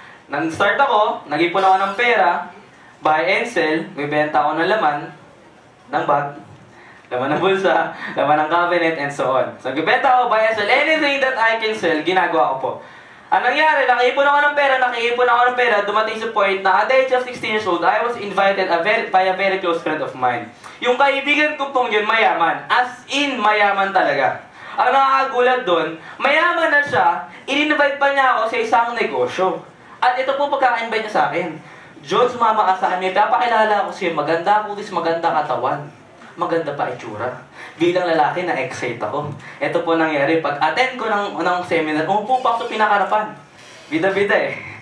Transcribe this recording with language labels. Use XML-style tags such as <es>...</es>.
<tl>Nag-start ako, nag-ipon ako ng pera, buy and sell, bibenta ako ng laman, ng bag, laman ng bulsa, laman ng cabinet, and so on. So, bibenta ako, buy and sell,</tl> <en>anything that I can sell,</en> <tl>ginagawa ko po. Anong nangyari, nakaipon ako ng pera, dumating sa point na</tl> <en>at the age of 16 years old, I was invited by a very close friend of mine.</en> <tl>Yung kaibigan ko pong yun, mayaman. As in, mayaman talaga. Ang nakakagulat doon, mayaman na siya, in-invite pa niya ako sa isang negosyo. At ito po pagka-invite niya sa akin. John, sumama ka sa akin, papakilala ko sa'yo, maganda kutis, maganda katawan. Maganda pa itsura. Bilang lalaki, na-excite ako. Ito po nangyari, pag-attend ko ng seminar, umupo pa ako sa pinakarapan. Bida-bida eh.</tl>